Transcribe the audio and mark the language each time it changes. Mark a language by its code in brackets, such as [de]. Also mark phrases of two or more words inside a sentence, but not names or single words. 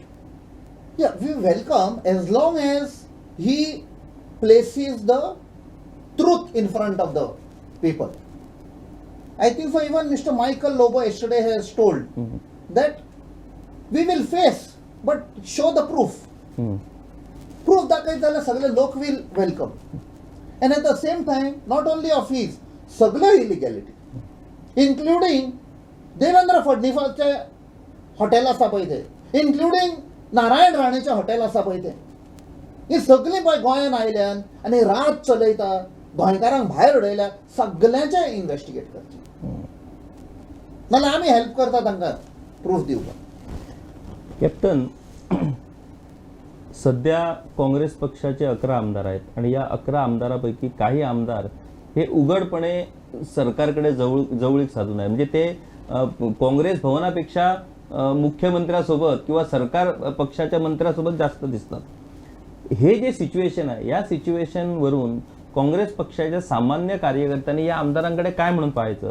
[en] Yeah, we welcome as long as he places the truth in front of the people. I think so even Mr. Michael Lobo yesterday has told that we will face, but show the proof. Proof [kok] दाखयत जाल्यार सगळे लोक [en] will welcome. And at the same time, not only of his, [kok] सगळ्यो [en] illegality, including [kok] देवेंद्र फडणवीसाचे हॉटेल आसा पळय ते, इन्क्लुडींग नारायण राणेचें हॉटेल आसा पळय तें, ही सगळीं पळय गोंयान आयल्यान आनी रात चलयता, गोंयकारांक भायर उडयल्या, सगळ्यांचें इन्व्हेस्टिगेट करचें, नाल्यार आमी हेल्प करता तांकां प्रूफ दिवपाक. [mr] कॅप्टन, सध्या काँग्रेस पक्षाचे 11 आमदार आहेत आणि या 11 आमदारापैकी काही आमदार हे उघडपणे सरकारकडे जवळीक साधून आहे. म्हणजे ते काँग्रेस भवनापेक्षा मुख्यमंत्र्यासोबत किंवा सरकार पक्षाच्या मंत्र्यासोबत जास्त दिसतात. हे जे सिच्युएशन आहे, या सिच्युएशनवरून काँग्रेस पक्षाच्या सामान्य कार्यकर्त्यांनी या आमदारांकडे काय म्हणून पाहायचं?